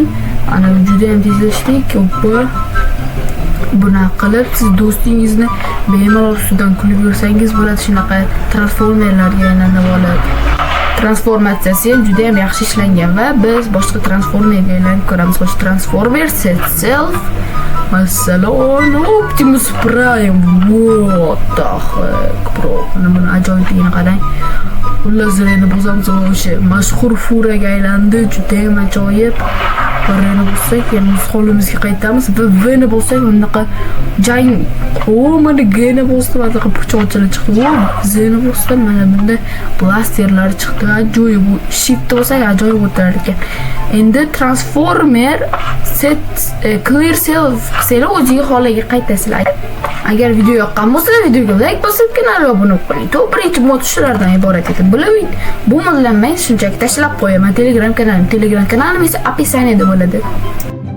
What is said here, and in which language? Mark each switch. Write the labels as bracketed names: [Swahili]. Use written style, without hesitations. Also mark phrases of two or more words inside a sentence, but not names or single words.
[Uzbek] Ana juda ham tezlashdik. Buni qilib siz do'stingizni bemalol ustidan kulib yursangiz bo'ladi. Shunaqa transformerlarga aylanib oladi. Transformatsiyasi ham juda ham yaxshi ishlangan va biz boshqa transformerga aylanib ko'ramiz. Xo'sh, [English] Transformer set self. Masalan, Optimus Prime. What the heck, bro? [Uzbek] Mana ajoyibligini qarang. Xullas, reni bosamiz, o'sha mashhur furaga aylandi. Juda ham ajoyib. Reni bo'lsak, yana o'z holimizga qaytamiz va V'ni bo'lsak, bunaqa jang mana G'ni bo'lsa, bunaqa pichoqchalar chiqdi. Z'ni bo'lsa, mana bunda blasterlar chiqdi. Ajoyib. Bu shift bo'lsak, ajoyib o'tirar ekan. Endi [English] Transformer set clear self [Uzbek] qilsanglar, o'ziga holiga qaytasizlar. Agar video yoqqan bo'lsa, videoga like bosib, kanalga obuna bo'ling. Top birinchi mod shulardan iborat edi. Bu modlarni men shunchaki tashlab qo'yaman. Telegram kanalim esa описаниеda bo'ladi.